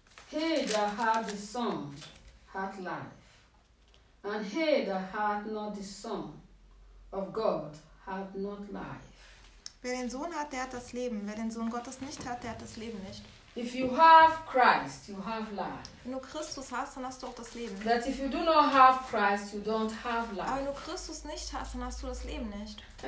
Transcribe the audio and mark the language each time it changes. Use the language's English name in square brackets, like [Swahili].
[English] He that hath the Son hath life, and he that hath not the Son of God hath not life. [German] Wer den Sohn hat, der hat das Leben. Wer den Sohn Gottes nicht hat, der hat das Leben nicht. [English] If you have Christ, you have life. [German] Wenn du Christus hast, dann hast du auch das Leben. [English] That if you do not have Christ, you don't have life. [German] Aber wenn du Christus nicht hast, dann hast du das Leben nicht.